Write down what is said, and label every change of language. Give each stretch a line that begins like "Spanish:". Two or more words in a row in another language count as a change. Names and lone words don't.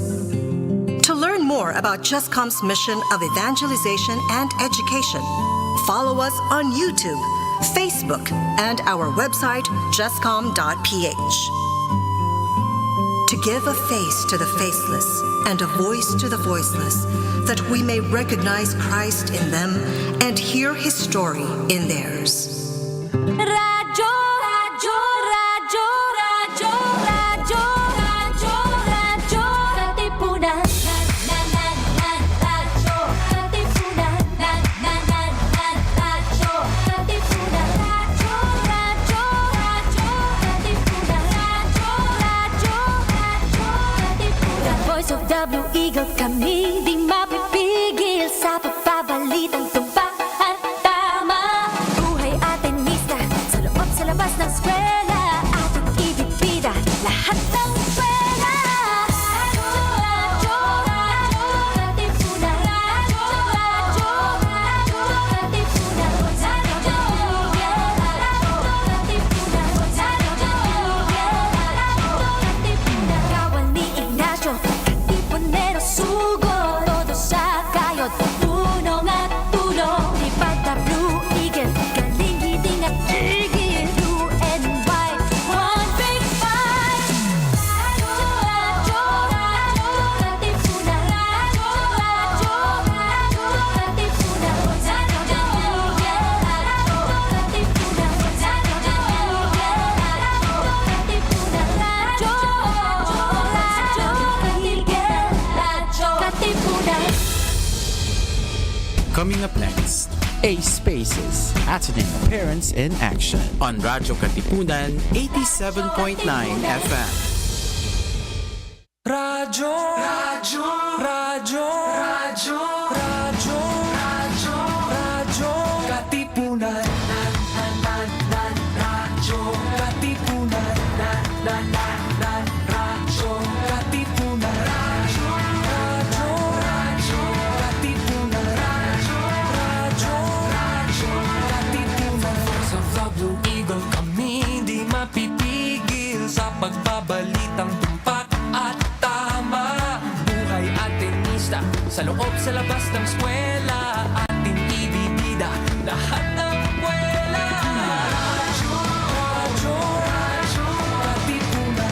English: To learn more about JustCom's mission of evangelization and education, follow us on YouTube, Facebook, and our website, justcom.ph. To give a face to the faceless and a voice to the voiceless, that we may recognize Christ in them and hear His story in theirs.
Filipino: Radyo, radyo, radyo, radyo, radyo, radyo, radyo, Katipunan. Radyo, Katipunan. Radyo, Katipunan. Radyo, radyo, radyo, Katipunan. Radyo, radyo, radyo, Katipunan.
English: The voice of W Eagle,
Filipino: kami di mapipigil sa pagbabalitang tumpak at tama. Buhay Atenista, sa loob sa labas ng eskwela, ating ibibida lahat ng eskwela. Radyo, radyo, Katipunan. Radyo, radyo, radyo, Katipunan. Radyo, Katipunan. Katipunan. Kawal ni Ignacio, Katipunero sugod, todo sa kayod, tulong at tulong. Lipat na Blue Eagle, galing hiting at tigil.
English: Blue and white, one big fight.
Filipino: Radyo, radyo, radyo, Katipunan. Radyo, radyo, radyo, Katipunan. Radyo, Katipunan. Radyo, Katipunan.
English: Coming up next, ASPACes, Ateneo Parents in Action on Radyo Katipunan 87.9 FM.
Filipino: Radyo, radyo, radyo, radyo, radyo, radyo, radyo, Katipunan. Radyo, Katipunan. Radyo, Katipunan. Radyo, radyo, radyo, Katipunan. Radyo, radyo, Katipunan.
English: Voice of the Blue Eagle,
Filipino: kami di mapipigil sa pagbabalitang tumpak at tama. Buhay Atenista, sa loob sa labas ng eskwela, ating ibibida lahat ng eskwela. Radyo, radyo, radyo, Katipunan.